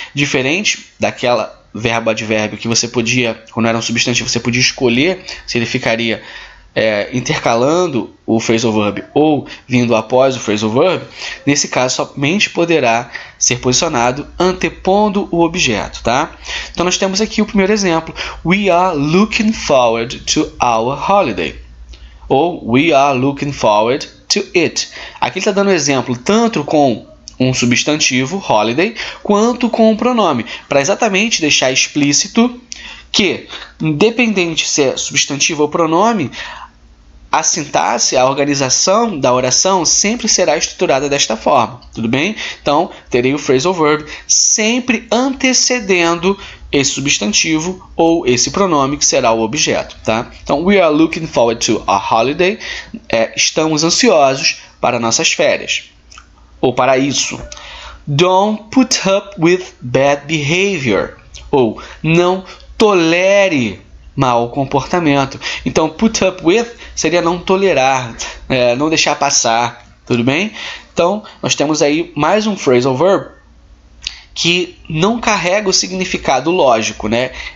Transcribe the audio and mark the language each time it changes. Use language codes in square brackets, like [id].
[pt] Diferente daquela verbo advérbio que você podia, quando era um substantivo, você podia escolher se ele ficaria intercalando o phrasal verb ou vindo após o phrasal verb. Nesse caso, somente poderá ser posicionado antepondo o objeto, tá? Então, nós temos aqui o primeiro exemplo. [en] We are looking forward to our holiday. Ou we are looking forward to it. [pt] Aqui ele está dando exemplo tanto com um substantivo, holiday, quanto com um pronome, para exatamente deixar explícito que, independente se é substantivo ou pronome, a sintaxe, a organização da oração sempre será estruturada desta forma, tudo bem? Então, terei o phrasal verb sempre antecedendo esse substantivo ou esse pronome que será o objeto, tá? Então, [en] we are looking forward to a holiday. [pt] Estamos ansiosos para nossas férias. Ou para isso. [en] Don't put up with bad behavior. [pt] Ou não tolere mau comportamento. Então, put up with seria não tolerar, não deixar passar, tudo bem? Então, nós temos aí mais um phrasal verb que não carrega o significado lógico, né?